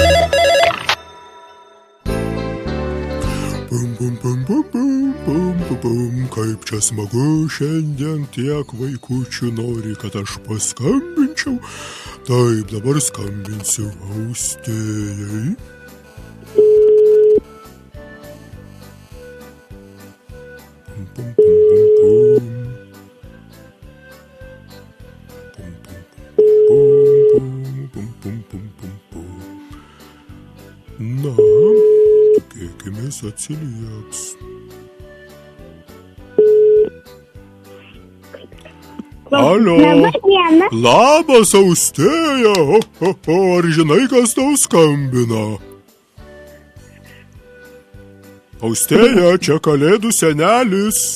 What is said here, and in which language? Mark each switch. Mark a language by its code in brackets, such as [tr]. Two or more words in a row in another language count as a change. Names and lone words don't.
[lt] Pum, pum, pum, pum, pum, pum, pum, pum. Kaip čia smagu šiandien tiek vaikučių nori, kad aš paskambinčiau. Taip, dabar skambinsiu Austėjai. Pum, pum, pum, pum, pum. Na, tikėkimės atsilieps. Alio. Labas, Austėja. Ar žinai, kas tau skambina? Austėja, čia Kalėdų senelis.